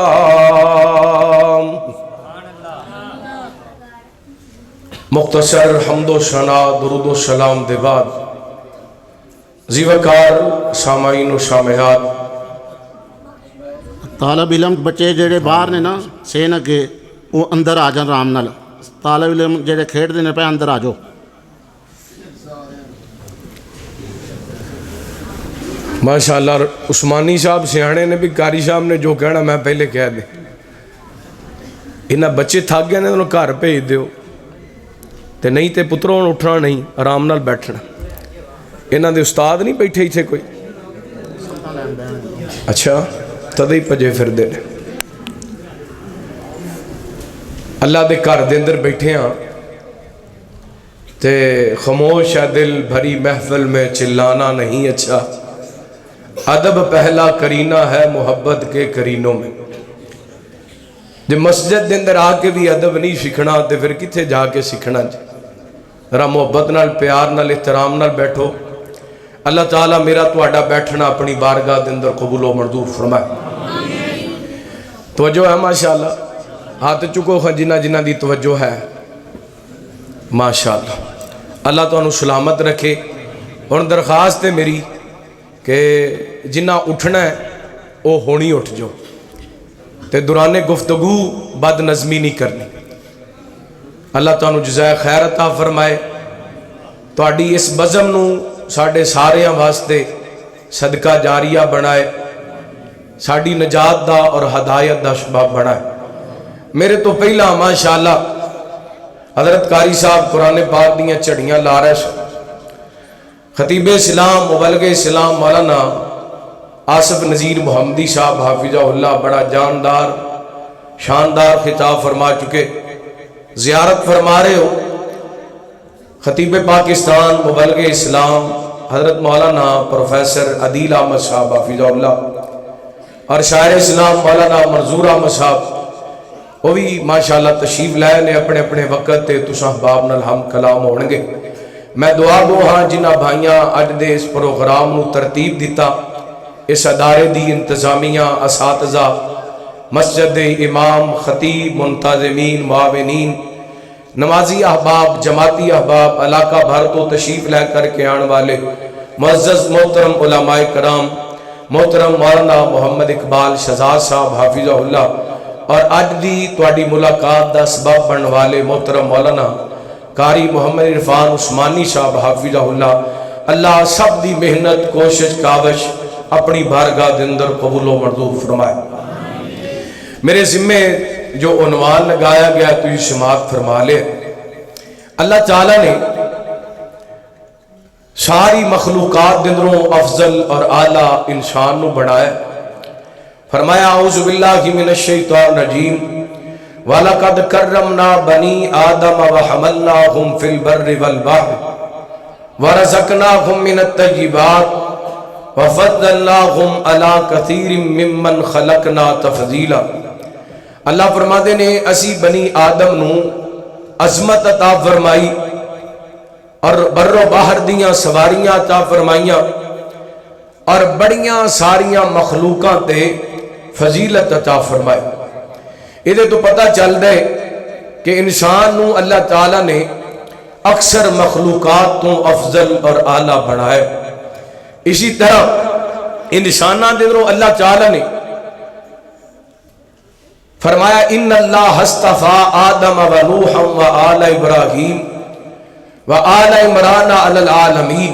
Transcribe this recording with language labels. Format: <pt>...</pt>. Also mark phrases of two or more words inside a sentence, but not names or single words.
<pa>مختصر حمد و ثنا درود و سلام دے بعد زیوکار سامعین و سامعات، طالب علم بچے جڑے باہر نے نا سین اگے وہ اندر آ جان آرام نال، طالب علم جڑے کھیڈ دے نے پہ اندر آ جاؤ۔ ماشاءاللہ عثمانی صاحب سیانے نے بھی قاری صاحب نے جو کہنا میں پہلے کہہ دیں، انہاں بچے تھک گئے نے انہوں گھر بھیج دیو، تے نہیں تے پتروں اٹھنا نہیں آرام نال بیٹھنا۔ انہاں دے استاد نہیں بیٹھے تھے کوئی؟ اچھا تدے ہی پجے پھر دے نے۔</pa> <ur>اللہ دے گھر دے اندر بیٹھے ہاں تے خاموش ہے دل بھری محفل میں چلانا نہیں اچھا،</ur> <pa>ادب پہلا</pa> <ur>کرینہ ہے محبت کے کرینوں میں۔</ur> <pa>جب مسجد دے اندر آ کے بھی ادب نہیں سیکھنا تے پھر کتھے جا کے سیکھنا جی؟ ذرا محبت نال پیار نال احترام نال بیٹھو۔ اللہ تعالیٰ میرا تہاڈا بیٹھنا اپنی بارگاہ دے اندر قبول و منظور فرمائے۔ توجہ ہے ماشاءاللہ، ہاتھ چکو جنہ جنہ دی توجہ ہے ماشاءاللہ، اللہ تانوں سلامت رکھے۔ اور درخواست ہے میری کہ جنہ اٹھنا ہے وہ ہونی اٹھ جو، تے دوران گفتگو بد نظمی نہیں کرنی۔ اللہ تانوں جزائے خیر عطا فرمائے، تہاڈی اس بزم نو ساڈے ساریاں واسطے صدقہ جاریہ بنائے، ساڈی نجات دا اور ہدایت دا سبب بنائے۔ میرے تو پہلا ماشاءاللہ حضرت قاری صاحب قرآن پاک دیاں چڑیاں لا رہے سن، خطیب اسلام مبلغ اسلام مولانا آصف نذیر محمدی صاحب</pa> <ar>حافظہ اللہ</ar> <pa>بڑا جاندار شاندار خطاب فرما چکے، زیارت فرما رہے ہو خطیب پاکستان مبلغ اسلام حضرت مولانا پروفیسر عدیل احمد صاحب</pa> <ar>حافظہ اللہ،</ar> <pa>اور شاعر اسلام مولانا منظور احمد صاحب وہ بھی ماشاءاللہ تشریف لائے نے اپنے اپنے وقت تے تساں احباب نال ہم کلام ہون گے۔ میں دعا گو ہاں جنہ بھائیاں اج دے اس پروگرام نو ترتیب دیتا، اس ادارے دی انتظامیہ، اساتذہ، مسجد امام، خطیب، منتظمین، معاونین، نمازی احباب، جماعتی احباب، علاقہ بھر تو تشریف لے کر کے آن والے معزز محترم علماء کرام، محترم مولانا محمد اقبال شہزاد صاحب</pa> <ar>حافظہ اللہ،</ar> <pa>اور اج دی تواڈی ملاقات دا سبب بن والے محترم مولانا قاری محمد عرفان عثمانی صاحب</pa> <ar>حافظہ اللہ،</ar> <pa>اللہ سب دی محنت کوشش کاوش اپنی بارگاہ دے اندر قبول و منظور فرمائے۔</pa> <ur>میرے ذمے جو عنوان لگایا گیا تو یہ سماعت فرما لے۔</ur> <pa>اللہ تعالیٰ نے ساری مخلوقات دندروں افضل اور اعلیٰ انسان نو بنایا، فرمایا</pa> <ar>اعوذ باللہ من الشیطان الرجیم وَلَقَدْ كَرَّمْنَا بَنِي آدَمَ وَحَمَلْنَاهُمْ فِي الْبَرِّ وَالْبَحْرِ وَرَزَقْنَاهُمْ مِنَ الطَّيِّبَاتِ وَفَضَّلْنَاهُمْ عَلَىٰ كَثِيرٍ مِّمَّنْ خَلَقْنَا تَفْضِيلًا۔</ar> <pa>اللہ فرماتے نے اسی بنی آدم نو عظمت عطا فرمائی اور بر و باہر دیاں سواریاں عطا فرمائیاں، اور بڑیاں ساریاں مخلوقاں تے فضیلت عطا فرمائے۔ یہ تو پتہ چل دے کہ انسان نو اللہ تعالیٰ نے اکثر مخلوقات تو افضل اور اعلیٰ بنائے۔ اسی طرح انسانہ دنوں اللہ تعالیٰ نے فرمایا</pa> <ar>ان اللہ اصطفیٰ آدم و نوحا و آل ابراہیم و آل عمران علی العالمین۔</ar>